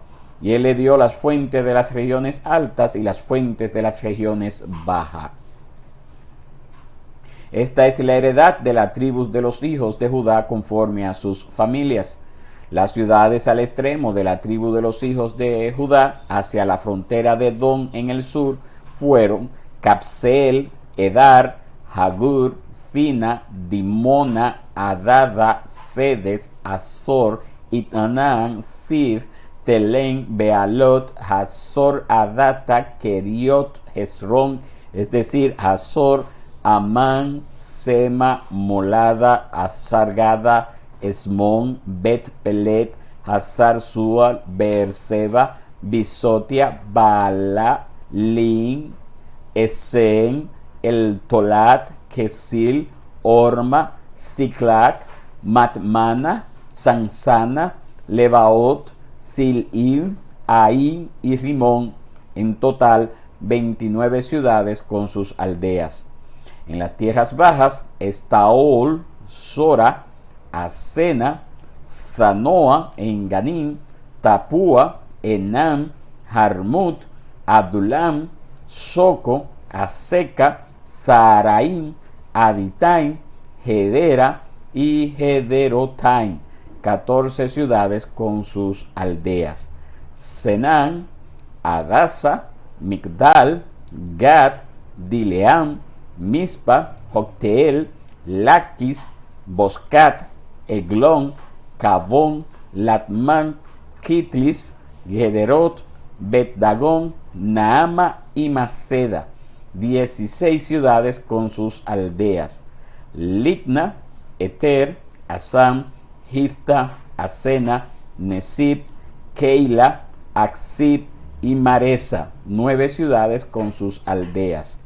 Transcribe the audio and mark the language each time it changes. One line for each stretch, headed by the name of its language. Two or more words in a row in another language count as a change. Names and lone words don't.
Spanish: Y él le dio las fuentes de las regiones altas y las fuentes de las regiones bajas. Esta es la heredad de la tribu de los hijos de Judá conforme a sus familias. Las ciudades al extremo de la tribu de los hijos de Judá, hacia la frontera de Edom en el sur, fueron Capseel, Edar, Hagur, Sina, Dimona, Adada, Sedes, Azor, Itanaán, Sif, Telén, Bealot, Hazor, Adata, Keriot, Hezrón, es decir, Hazor, Amán, Sema, Molada, Azargada, Esmón, Bet Pelet, Hazar Sual, Beerseba, Bisotia, Baala, Lin, Esen, El Tolat, Kesil, Orma, Siclac, Matmana, Sansana, Lebaot, Sil'im, Ain y Rimón, en total 29 ciudades con sus aldeas. En las tierras bajas, Estaol, Sora, Asena, Sanoa, Enganim, Tapúa, Enam, Jarmut, Adulam, Soco, Aseca, Saraim, Aditaim, Gedera y Gederotaim, 14 ciudades con sus aldeas. Senán, Adasa, Migdal, Gad, Dileam, Mispa, Jocteel, Laquis, Boscat, Eglón, Cabón, Latman, Kitlis, Gederot, Bet-Dagón, Naama y Maceda, 16 ciudades con sus aldeas. Litna, Eter, Asam, Hifta, Asena, Nesib, Keila, Aksib y Maresa, 9 ciudades con sus aldeas.